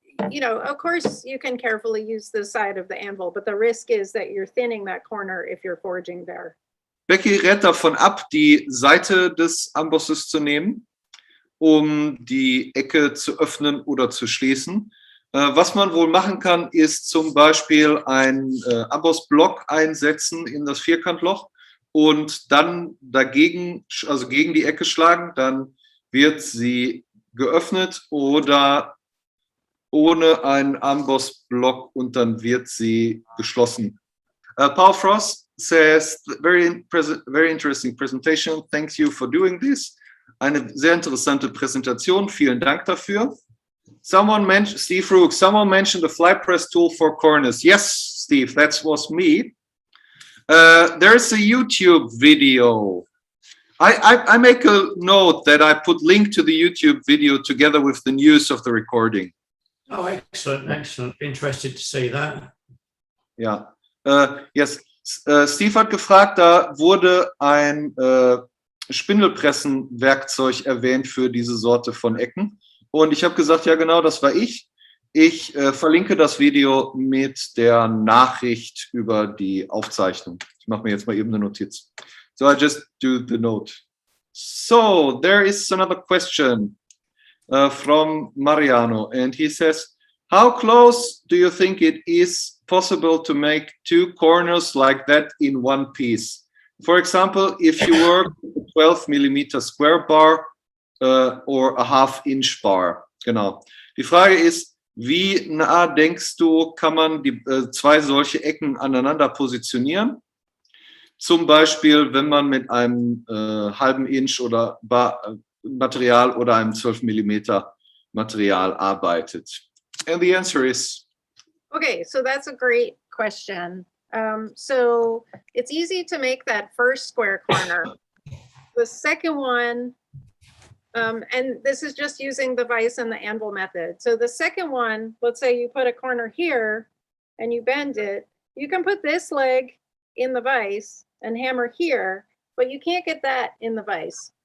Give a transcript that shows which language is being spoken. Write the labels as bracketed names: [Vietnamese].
[English] you know, of course, you can carefully use the side of the anvil, but the risk is that you're thinning that corner if you're forging there. [German] Becky rät davon ab, die Seite des Ambosses zu nehmen, um die Ecke zu öffnen oder zu schließen. Was man wohl machen kann, ist zum Beispiel einen Ambossblock einsetzen in das Vierkantloch und dann dagegen, also gegen die Ecke schlagen, dann wird sie geöffnet, oder ohne einen Ambossblock und dann wird sie geschlossen. [English] Paul Frost says, very interesting presentation. Thank you for doing this. [German] Eine sehr interessante Präsentation. Vielen Dank dafür. [English] Someone mentioned, Steve Rook, someone mentioned the fly press tool for corners. Yes, Steve, that was me. There's a YouTube video. I make a note that I put link to the YouTube video together with the news of the recording. Oh, excellent, excellent. Interested to see that. Ja, yes. [German] Steve hat gefragt, da wurde ein Spindelpressenwerkzeug erwähnt für diese Sorte von Ecken. Und ich habe gesagt, ja genau, das war ich. Ich verlinke das Video mit der Nachricht über die Aufzeichnung. Ich mache mir jetzt mal eben eine Notiz. [English] So I just do the note. So there is another question from Mariano, and he says, how close do you think it is possible to make two corners like that in one piece? For example, if you work 12 mm square bar or a half-inch bar. [German] Genau. Die Frage ist, wie nah denkst du, kann man die zwei solche Ecken aneinander positionieren? Zum Beispiel, wenn man mit einem halben Inch oder Material oder einem 12 mm Material arbeitet. [English] And the answer is? Okay, so that's a great question. So it's easy to make that first square corner. The second one, and this is just using the vise and the anvil method. So the second one, let's say you put a corner here and you bend it, you can put this leg in the vise and hammer here, but you can't get that in the vise.